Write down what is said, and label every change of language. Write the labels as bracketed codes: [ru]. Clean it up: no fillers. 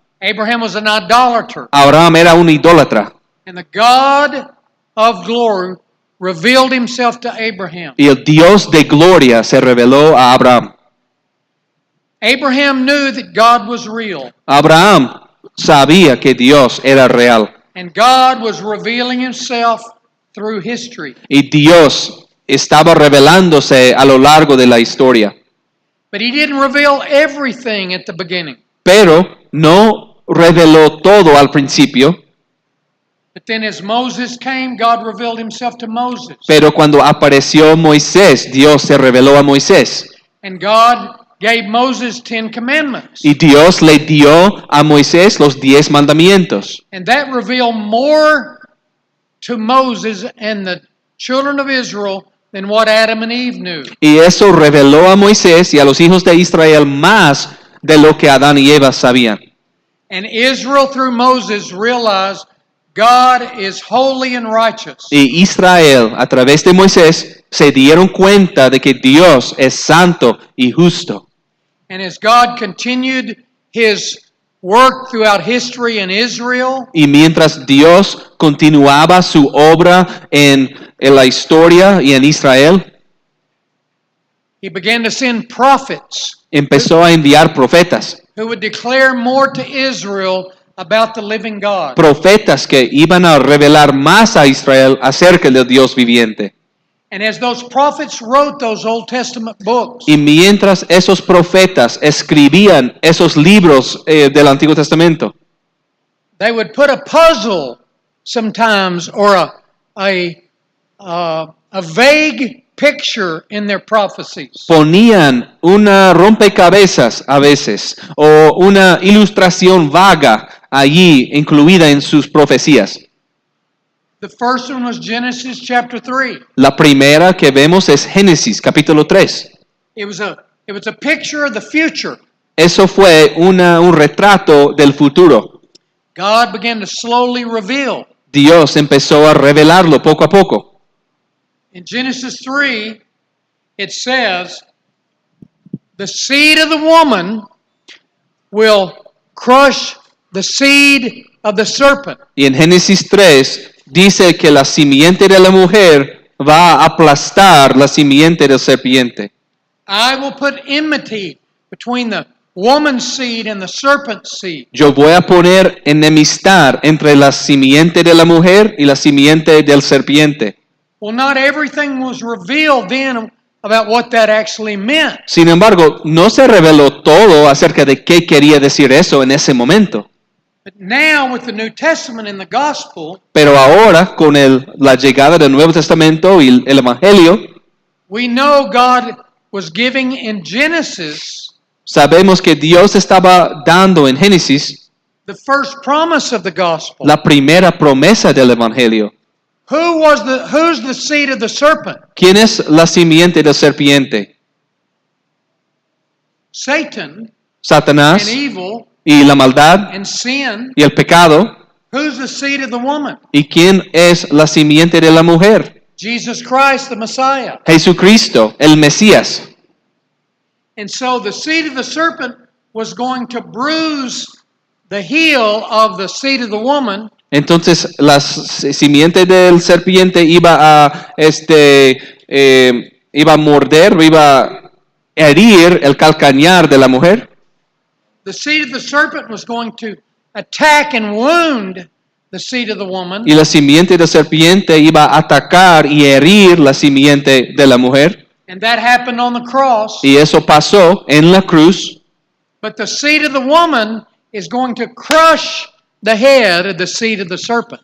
[en] Abraham was an idolater. [es] Abraham era un idólatra. [en] And the God of glory revealed himself to Abraham. [es] Y el Dios de gloria se reveló a Abraham. [en] Abraham knew that God was real. [es] Abraham sabía que Dios era real. [en] And God was revealing himself through history. [es] Y Dios estaba revelándose a lo largo de la historia. [en] But he didn't reveal everything at the beginning. [es] Pero no reveló todo al principio. [en] But then as Moses came, God revealed himself to Moses. [es] Pero cuando apareció Moisés, Dios se reveló a Moisés. [en] And God gave Moses 10 commandments. [es] Y Dios le dio a Moisés los 10 mandamientos. [en] And that revealed more to Moses and the children of Israel than what Adam and Eve knew. [es] Y eso reveló a Moisés y a los hijos de Israel más de lo que Adán y Eva sabían. [en] And Israel through Moses realized God is holy and righteous. [es] Y Israel, a través de Moisés, se dieron cuenta de que Dios es santo y justo. [en] And as God continued his work throughout history in Israel, [es] Y mientras Dios continuaba su obra en la historia y en Israel, [en] he began to send prophets [es] empezó a enviar profetas. [en] who would declare more to Israel about the living God. [es] Profetas que iban a revelar más a Israel acerca del Dios viviente. [en] And as those prophets wrote those Old Testament books, [es] Y mientras esos profetas escribían esos libros del Antiguo Testamento, [en] they would put a puzzle sometimes or a vague picture in their prophecies. [es] ponían una rompecabezas a veces o una ilustración vaga allí incluida en sus profecías. [en] The first one was Genesis chapter 3. [es] La primera que vemos es Génesis capítulo 3. [en] It was a picture of the future. [es] Eso fue un retrato del futuro. [en] God began to slowly reveal. [es] Dios empezó a revelarlo poco a poco. [en] In Genesis 3, it says, the seed of the woman will crush the seed of the serpent. [es] Y en Génesis 3 dice que la simiente de la mujer va a aplastar la simiente del serpiente. [en] I will put enmity between the woman's seed and the serpent's seed. [es] Yo voy a poner enemistad entre la simiente de la mujer y la simiente del serpiente. [en] Well, not everything was revealed then about what that actually meant. [es] Sin embargo, no se reveló todo acerca de qué quería decir eso en ese momento. [en] But now with the New Testament and the gospel, [es] Pero ahora, con la llegada del Nuevo Testamento y el Evangelio, [en] we know God was giving in Genesis [es] sabemos que Dios estaba dando en Génesis [en] the first promise of the gospel. [es] la primera promesa del Evangelio. [en] Who's the seed of the serpent? [es] ¿Quién es la simiente del serpiente? [en] Satan [es] Satanás [en] and evil [es] y la maldad [en] and sin. [es] y el pecado. [en] Who's the seed of the woman? [es] ¿Y quién es la simiente de la mujer? [en] Jesus Christ, the Messiah. [es] Jesucristo, el Mesías. [en] And so the seed of the serpent was going to bruise the heel of the seed of the woman. [es] Entonces la simiente del serpiente iba a morder, iba a herir el calcañar de la mujer. [en] The seed of the serpent was going to attack and wound the seed of the woman. [es] Y la simiente del serpiente iba a atacar y herir la simiente de la mujer. [en] And that happened on the cross. [es] Y eso pasó en la cruz. [en] But the seed of the woman is going to crush the head of the seed of the serpent.